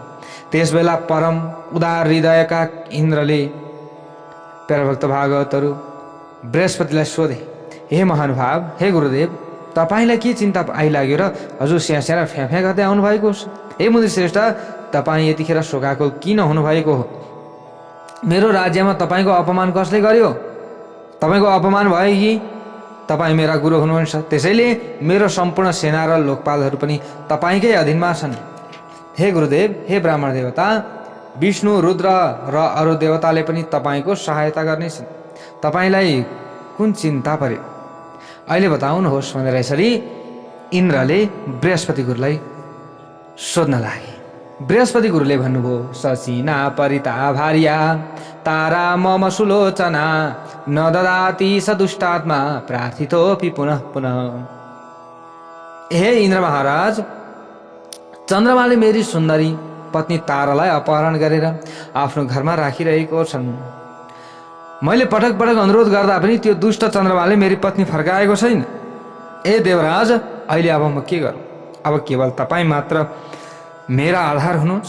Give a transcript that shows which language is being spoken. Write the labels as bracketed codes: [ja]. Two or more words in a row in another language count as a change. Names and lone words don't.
[ne] त्यसबेला परम उदार हृदयका इन्द्रले प्यारभक्त भागवतहरू बृहस्पतिलाई सोधे, हे महानुभाव, हे गुरुदेव, तपाईँलाई के चिन्ता आइलाग्यो र हजुर स्यास्या र फ्याफ्या गर्दै आउनुभएको छ? हे मुनि श्रेष्ठ, तपाईँ यतिखेर शोकाकुल किन हुनुभएको हो? मेरो राज्यमा तपाईँको अपमान कसले गर्यो? तपाईँको अपमान भयो कि तपाईँ मेरा गुरु हुनुहुन्छ। त्यसैले मेरो सम्पूर्ण सेना र लोकपालहरू पनि तपाईँकै अधीनमा छन्। हे गुरुदेव, हे ब्राह्मण देवता, विष्णु, रुद्र र अरू देवताले पनि तपाईँको सहायता गर्नेछन्। तपाईँलाई कुन चिन्ता पर्यो? अहिले बताउनुहोस् भनेर यसरी इन्द्रले बृहस्पति गुरुलाई सोध्न लागे। बृहस्पति गुरुले भन्नुभयो, [sa] ससिना परिता भार्या तारा मम सुलोचना न ददाति सदुष्टात्मा प्रार्थितोपि पुनः पुनः। [ne] हे इन्द्र महाराज, चन्द्रमाले मेरी सुन्दरी पत्नी तारालाई अपहरण गरेर आफ्नो घरमा राखिरहेको छन्। मैले पटक पटक अनुरोध गर्दा पनि त्यो दुष्ट चन्द्रमाले मेरी पत्नी फर्काएको छैन। ए देवराज, अहिले अब म के गरौँ? अब केवल तपाईँ मात्र मेरा आधार हुनुहुन्छ।